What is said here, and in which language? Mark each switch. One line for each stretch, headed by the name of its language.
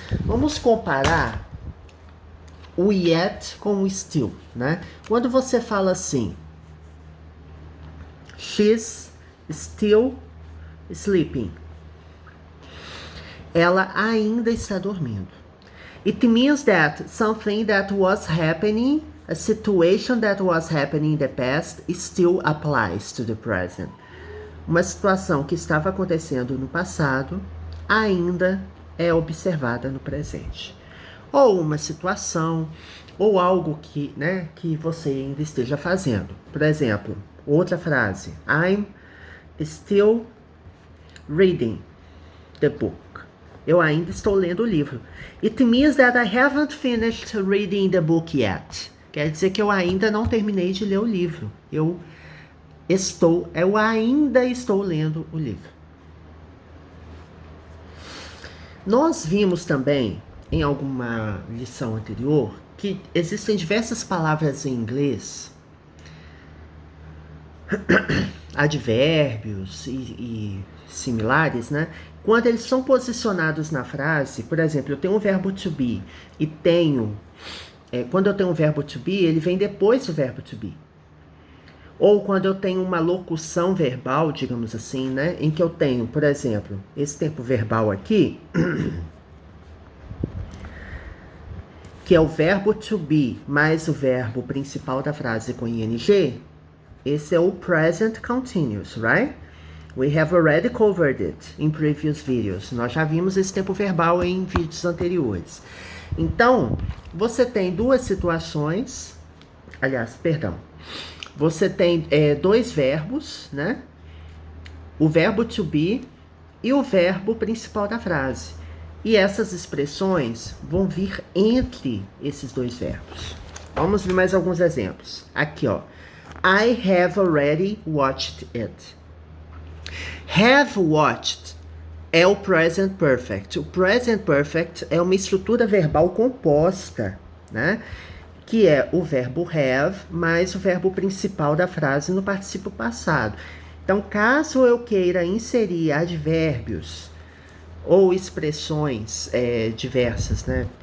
Portuguese: Vamos comparar o yet com o still, né? Quando você fala assim,
English: she's still sleeping.
Portuguese: Ela ainda está dormindo.
English: It means that something that was happening, a situation that was happening in the past, still applies to the present.
Portuguese: Uma situação que estava acontecendo no passado ainda é observada no presente. Ou uma situação, ou algo que, né, que você ainda esteja fazendo. Por exemplo, outra frase.
English: I'm still reading the book.
Portuguese: Eu ainda estou lendo o livro.
English: It means that I haven't finished reading the book yet.
Portuguese: Quer dizer que eu ainda não terminei de ler o livro. Eu ainda estou lendo o livro. Nós vimos também, em alguma lição anterior, que existem diversas palavras em inglês, advérbios e similares, né? Quando eles são posicionados na frase, por exemplo, eu tenho um verbo to be e tenho... quando eu tenho um verbo to be, ele vem depois do verbo to be. Ou quando eu tenho uma locução verbal, digamos assim, né? Em que eu tenho, por exemplo, esse tempo verbal aqui, que é o verbo to be mais o verbo principal da frase com ing, esse é o present continuous, right?
English: We have already covered it in previous videos.
Portuguese: Nós já vimos esse tempo verbal em vídeos anteriores. Então, você tem duas situações, aliás, perdão. Você tem dois verbos, né? O verbo to be e o verbo principal da frase. E essas expressões vão vir entre esses dois verbos. Vamos ver mais alguns exemplos. Aqui, ó.
English: I have already watched it.
Portuguese: Have watched é o present perfect. O present perfect é uma estrutura verbal composta, né? Que é o verbo have mais o verbo principal da frase no particípio passado. Então, caso eu queira inserir advérbios ou expressões diversas, né?